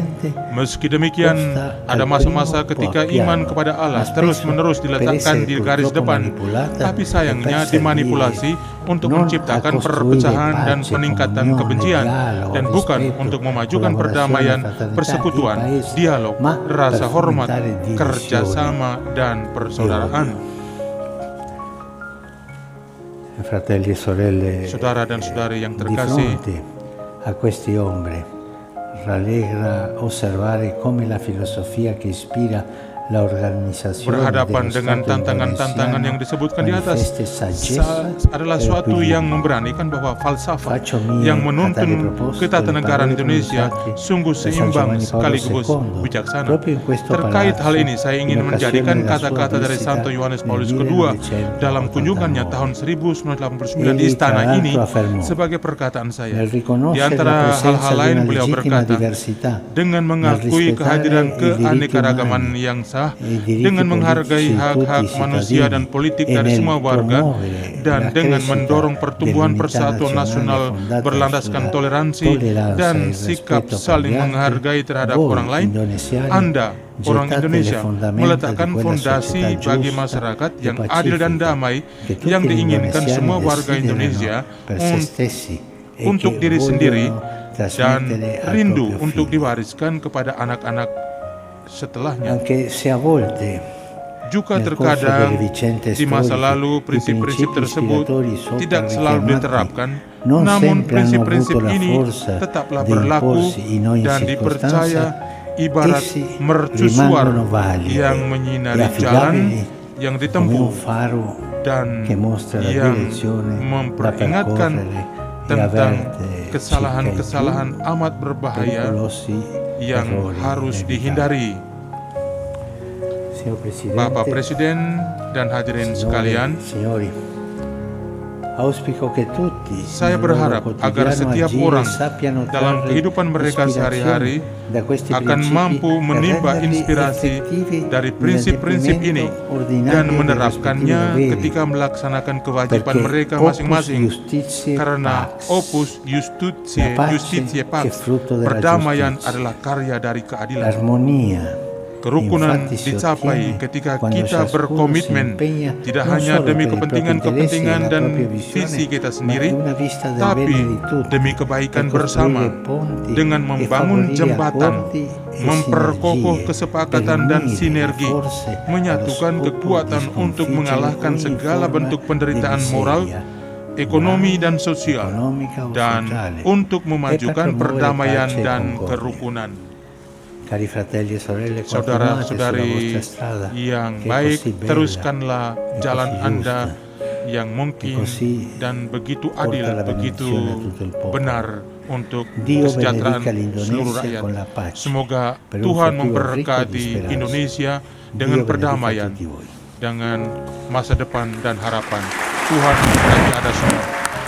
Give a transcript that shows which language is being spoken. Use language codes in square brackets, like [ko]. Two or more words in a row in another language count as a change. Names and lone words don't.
[id] Meski demikian, ada masa-masa ketika iman kepada Allah terus-menerus diletakkan di garis depan, tapi sayangnya dimanipulasi untuk menciptakan perpecahan dan peningkatan kebencian, dan bukan untuk memajukan perdamaian, persekutuan, dialog, rasa hormat, kerjasama, dan persaudaraan. [it] Fratelli e sorelle, [id] Saudara dan saudari yang [it] di [id] terkasih, [it] fronte a queste ombre rallegra osservare come la filosofia che ispira la organizzazione [id] berhadapan [it] dello [id] dengan [it] Stato [id] tantangan-tantangan yang [it] indonesiano [id] disebutkan di atas [it] manifeste saggezza [id] adalah [it] e [id] suatu [it] equilibrio. [id] yang memberanikan bahwa falsafah [it] Faccio mie [id] yang [it] a tale [id] menuntun [it] proposito [id] ketatanegaraan [it] le parole [id] Indonesia [it] pronunciate [id] sungguh [it] da San [id] seimbang [it] Giovanni Paolo [id] sekaligus [it] II. [id] bijaksana. [it] Proprio in questo [id] Terkait hal [it] palazzo, [id] ini, saya ingin [it] in [id] menjadikan [it] occasione della sua [id] kata-kata dari [it] visita [id] Santo Yohanes [it] nel [id] Paulus II dalam [it] 1989. [id] kunjungannya tahun 1989 di [it] Egli, [id] istana [it] tra [id] ini [it] l'altro, affermò, [id] sebagai perkataan saya. [it] nel [id] Di [it] riconoscere la [id] antara [it] presenza [id] hal-hal [it] di [id] lain, [it] una [id] beliau [it] legittima [id] berkata, [it] diversità, [id] dengan mengakui kehadiran keanekaragaman yang sah, dengan menghargai hak-hak manusia dan politik dari semua warga, dan dengan mendorong pertumbuhan persatuan nasional berlandaskan toleransi dan sikap saling menghargai terhadap orang lain, Anda, orang Indonesia, meletakkan fondasi bagi masyarakat yang adil dan damai yang diinginkan semua warga Indonesia untuk diri sendiri dan rindu untuk diwariskan kepada anak-anak setelahnya. [it] Anche se a volte [id] Juga [it] nel corso [id] terkadang [it] delle vicende [id] di masa [it] storiche [id] lalu [it] i [id] prinsip-prinsip [it] principi [id] tersebut [it] ispiratori sopra [id] tidak selalu [it] richiamati [id] diterapkan, [it] non [id] namun [it] sempre [id] prinsip-prinsip [it] hanno avuto la [id] ini [it] forza [id] tetaplah [it] di [id] berlaku [it] imporsi in ogni [id] dan dipercaya [it] circostanza. [id] ibarat [it] Essi [id] mercusuar [it] rimangono validi [id] yang [it] e [id] menyinari jalan [it] affidabili [id] yang [it] come un [id] ditempuh [it] faro [id] dan [it] che mostra la [id] yang [it] direzione da [id] memperingatkan [it] percorrere e [id] tentang [it] avverte circa i [id] kesalahan-kesalahan amat [it] più [id] berbahaya [it] pericolosi [id] yang [it] errori [id] harus [it] inevitabili. [id] dihindari. [it] Signor Presidente, [id] Bapak Presiden dan hadirin sekalian, [it] signori, auspico che tutti [id] saya [it] nel loro [id] berharap agar [it] quotidiano [id] setiap [it] agire [id] orang [it] sappiano [id] dalam [it] trarre [id] kehidupan mereka sehari-hari [it] ispirazione da questi [id] akan [it] principi [id] mampu [it] per [id] menimba [it] renderli [id] inspirasi [it] effettivi [id] dari prinsip-prinsip ini [it] nell'adempimento ordinario [id] dan [it] dei [id] menerapkannya [it] rispettivi doveri. [id] ketika melaksanakan kewajiban [it] Perché [id] mereka [la] opus [id] masing-masing. [la] justitiae [id] Karena [la] pax, opus [it] la pace [la] justitiae [it] che [la] pax, [it] frutto della [id] perdamaian [it] giustizia. [id] adalah karya dari keadilan. [it] l'armonia. [id] Kerukunan [it] Infatti si [id] dicapai [it] ottiene [id] ketika [it] quando [id] kita [it] ciascuno [id] berkomitmen [it] si impegna [id] tidak [it] non [id] hanya [it] solo [id] demi [it] per i propri [id] kepentingan-kepentingan [it] interessi e la [id] dan [it] propria visione, [id] visi kita [it] ma [id] sendiri, [it] una vista del [id] tapi [it] bene di tutti, [id] demi kebaikan [it] per [id] bersama [it] costruire ponti [id] dengan [it] e [id] membangun [it] favorire [id] jembatan, [it] accordi e [id] memperkokoh [it] sinergie, [id] kesepakatan [it] per [id] dan [it] unire [id] sinergi, [it] le forze [id] menyatukan [it] allo scopo [id] kekuatan [it] di [id] untuk [it] sconfiggere [id] mengalahkan [it] ogni [id] segala [it] forma [id] bentuk [it] di [id] penderitaan [it] miseria, [id] moral, ekonomi dan sosial, [it] economica o [id] dan [it] sociale, [id] untuk memajukan [it] e per promuovere [id] perdamaian [it] pace e [id] dan [it] concordia. [id] kerukunan. [it] Cari fratelli e sorelle, continuate sulla [id] Saudara-saudari [it] vostra strada [id] yang [it] che è [id] baik, [it] così bella [id] teruskanlah [it] e [id] jalan [it] così [id] Anda [it] giusta, [id] yang mungkin [it] così [id] dan begitu [it] porta [id] adil, [it] la [id] begitu [it] benedizione a tutto il popolo. [id] benar untuk [it] Dio [id] kesejahteraan [it] benedica l'Indonesia [id] seluruh rakyat. [it] con la pace. [id] Semoga [it] Per un [id] Tuhan [it] futuro ricco di [id] memberkati [it] speranza. [id] Indonesia [it] Dio [id] dengan [it] benedica [id] perdamaian, [it] tutti voi. [id] dengan masa depan dan harapan. Tuhan memberkati Anda semua.